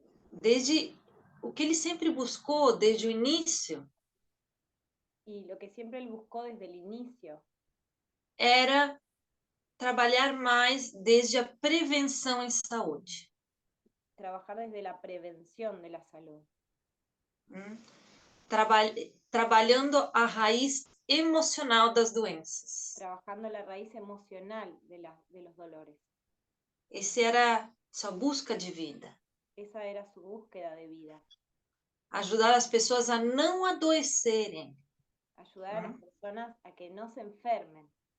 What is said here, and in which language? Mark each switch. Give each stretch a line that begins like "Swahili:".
Portuguese: Desde o que ele sempre buscou desde o início
Spanish: Y lo que siempre él buscó desde el inicio
Portuguese: era trabalhar mais desde a prevenção em saúde.
Spanish: trabajar desde la prevención de la salud.
Portuguese: Trabalhando a raiz emocional das doenças.
Spanish: Trabajando la raíz emocional de los dolores.
Portuguese: Essa era sua busca de vida.
Spanish: Esa era su búsqueda de vida.
Portuguese: Ajudar as pessoas a não adoecerem.
Spanish: Ayudar a las personas a que no se enfermen.